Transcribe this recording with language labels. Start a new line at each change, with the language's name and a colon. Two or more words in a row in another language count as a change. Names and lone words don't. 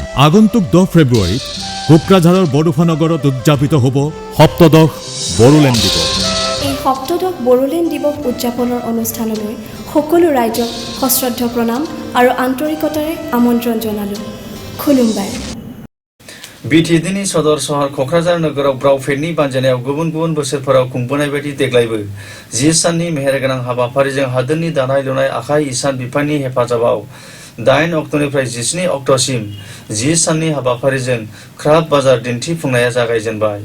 Assamese: আগন্তুক 10 ফেব্ৰুৱাৰীত কোকৰাঝাৰৰ বড়োফা নগৰত উদযাপিত হ'ব সপ্তদশ বড়োলেণ্ড দিৱস। এই সপ্তদশ বড়োলেণ্ড দিৱস উদযাপনৰ অনুষ্ঠানলৈ সকলো ৰাইজক সশ্ৰদ্ধ প্ৰণাম আৰু আন্তৰিকতাৰে আমন্ত্ৰণ জনালোঁ। খুলুমবাই।
Bodo: BTDनि सदर सहर क'क्राझार नोगोराव ब्राउफेडनि बानजायनायाव गुबुन गुबुन बोसोरफोराव खुंबोनाय बायदि देग्लायबो 10 साननि मेहेरगोनां हाबाफारिजों हादोरनि दानाय लुनाय आखाइ इसान बिफाननि हेफाजाबाव 8 अक्ट'निफ्राय 17 अक्ट'सिम 10 साननि हाबाफारिजों क्राफ्ट बाजार दिन्थिफुंनाया जागायजेनबाय।